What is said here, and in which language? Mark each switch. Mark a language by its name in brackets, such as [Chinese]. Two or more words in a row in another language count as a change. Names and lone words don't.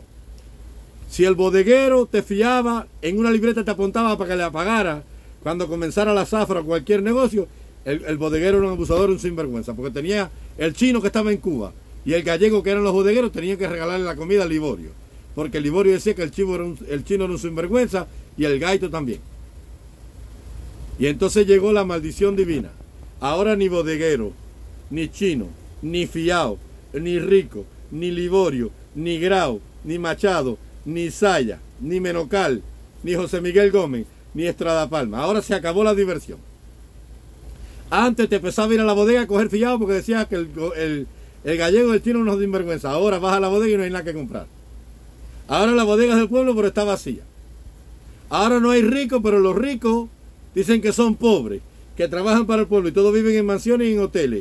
[Spanish] Si el bodeguero te fiaba, en una libreta te apuntaba para que le apagara cuando comenzara la zafra o cualquier negocio, el bodeguero era un abusador, un sinvergüenza, porque tenía el chino que estaba en Cuba y el gallego, que eran los bodegueros, tenían que regalarle la comida a Liborio, porque Liborio decía que el chino era un sinvergüenza y el gaito también. Y entonces llegó la maldición divina. Ahora ni bodeguero, ni chino, ni fiao, ni rico, ni Liborio, ni Grau, ni Machado, ni Saya, ni Menocal, ni José Miguel Gómez, ni Estrada Palma. Ahora se acabó la diversión. Antes te empezaba a ir a la bodega a coger fiado porque decías que el gallego y el chino nos dan vergüenza. Ahora vas a la bodega y no hay nada que comprar. Ahora la bodega es del pueblo, pero está vacía. Ahora no hay ricos, pero los ricos dicen que son pobres, que trabajan para el pueblo y todos viven en mansiones y en hoteles.